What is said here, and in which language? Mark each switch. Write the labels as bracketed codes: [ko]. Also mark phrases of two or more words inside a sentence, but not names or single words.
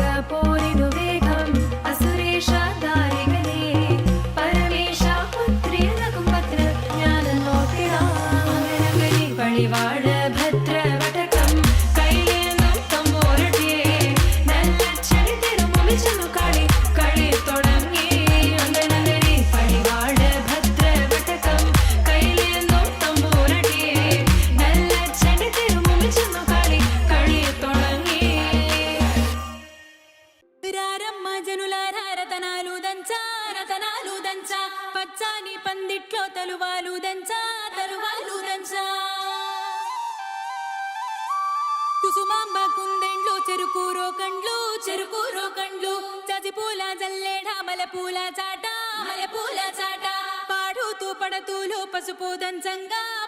[ml] പോരിനു വേഗം അസുരേഷ ദാരികനെ പരമേശ പുത്രിയനകും പത്ര ഞാൻ നോക്കിടാം അങ്ങനെ പടിവാള ഭദ്രവടകം കൈലേന്തും തമ്പൂരട്ടി നല്ല ചെടി തിരുമുമ്പിൽ ചെന്നു കളി കളി തുടങ്ങി അങ്ങനെ പടിവാള ഭദ്രവടകം കൈലേന്തും തമ്പൂരട്ടി നല്ല ചെടി തിരുമുമ്പിൽ ചെന്നു കളി കളി തുടങ്ങി [te] రారమ్మ జనులారా రతనాలు దంచా పచ్చాని పందిట్లో తలువాలు దంచా కుసుమాంబ కుందెండ్లు చెరుకూరో కండ్లు చసి పూల జల్లేడ మల పూల చాట పాడుతూ పడతూలు పసుపు దంచంగా